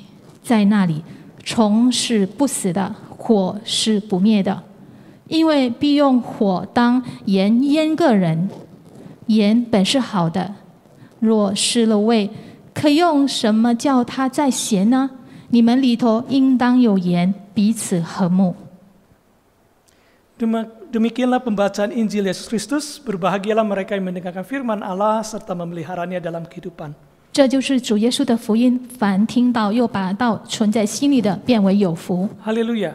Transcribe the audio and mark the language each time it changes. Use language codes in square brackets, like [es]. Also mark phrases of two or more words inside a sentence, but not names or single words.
[zh] 在那里，虫是不死的，火是不灭的，因为必用火当盐腌个人。盐本是好的，若失了味，可用什么叫它再咸呢？你们里头应当有盐，彼此和睦。 [id] Demikianlah pembacaan Injil Yesus Kristus. Berbahagialah mereka yang mendengarkan firman Allah serta memeliharanya dalam kehidupan. [zh] 这就是主耶稣的福音。凡听到又把道存在心里的，变为有福。 [id] Haleluya.